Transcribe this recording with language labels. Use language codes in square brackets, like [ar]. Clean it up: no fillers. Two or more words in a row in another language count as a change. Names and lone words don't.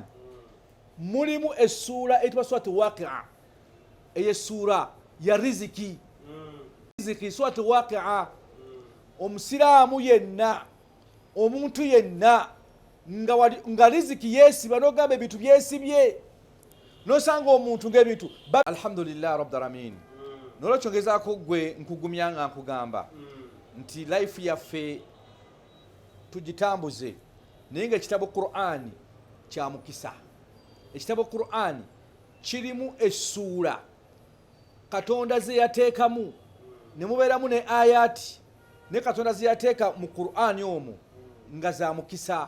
[lg] Mulimu essuula eyitibwa surati Waqi'a, ey'essuula ya riziki. Riziki, surati Waqi'a. Omusiraamu yenna, omuntu yenna nga riziki yeesiba, n'ogamba ebintu byesibye, n'osanga omuntu ng'ebintu. [ar] الحمد لله رب العالمين. [lg] N'olwekyo ngezaako gwe nkugumya nga nkugamba nti life yaffe tugitambuze, naye ng'ekitabo Qur'ani kya mukisa. Ekitabo Qur'ani kirimu essuula Katonda ze yateekamu, ne mubeeramu ne ayati ne Katonda ze yateeka mu Qur'ani omwo nga za mukisa.